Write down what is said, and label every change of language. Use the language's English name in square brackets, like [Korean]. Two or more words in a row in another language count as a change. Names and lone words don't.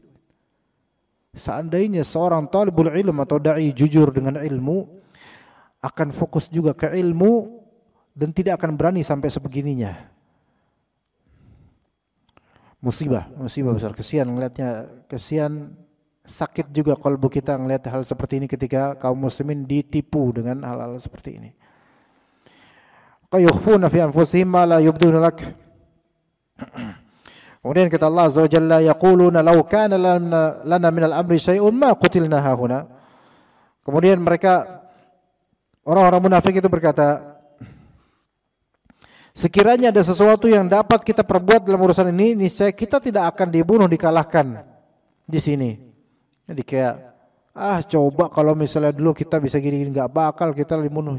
[Indonesian] Seandainya seorang [Arabic] طالب العلم [Indonesian] atau dai jujur dengan ilmu, akan fokus juga ke ilmu dan tidak akan berani sampai sebegininya. Musibah besar. Kesian ngelihatnya, sakit juga kalbu kita ngelihat hal seperti ini ketika kaum muslimin ditipu dengan hal-hal seperti ini. [Arabic] يخفون في أنفسهم ما لا يبدون لك. [Indonesian] Kemudian kata [Arabic] Allah عز وجل يقولون لو كان لنا من الأمر شيء ما قتلنا هاهنا. [Indonesian] Kemudian mereka, orang-orang munafik itu berkata, sekiranya ada sesuatu yang dapat kita perbuat dalam urusan ini, niscaya kita tidak akan dibunuh, dikalahkan di sini. Jadi kayak, coba kalau misalnya dulu kita bisa gini-gini, nggak bakal kita dibunuh.